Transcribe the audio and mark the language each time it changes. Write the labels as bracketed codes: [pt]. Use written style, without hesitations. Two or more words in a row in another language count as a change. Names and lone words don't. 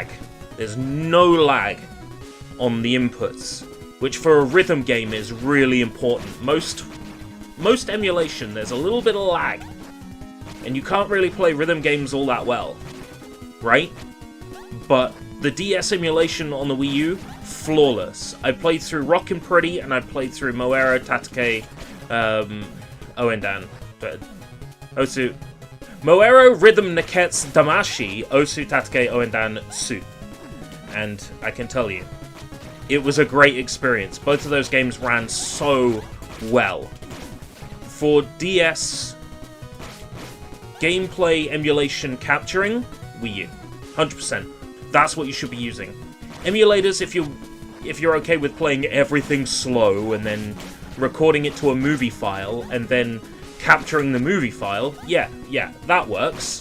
[en] There's no lag on the inputs, which for a rhythm game is really important. Most emulation, there's a little bit of lag. And you can't really play rhythm games all that well, right? But the DS emulation on the Wii U, flawless. I played through Rockin' Pretty, and I played through Moero Tatake Oendan. Osu. Moero Rhythm Neketsu Damashi Osu Tatake Oendan Su. And I can tell you, it was a great experience. Both of those games ran so well. For DS gameplay emulation capturing, Wii U. 100%. That's what you should be using. Emulators, if you're okay with playing everything slow and then recording it to a movie file and then capturing the movie file, yeah, that works.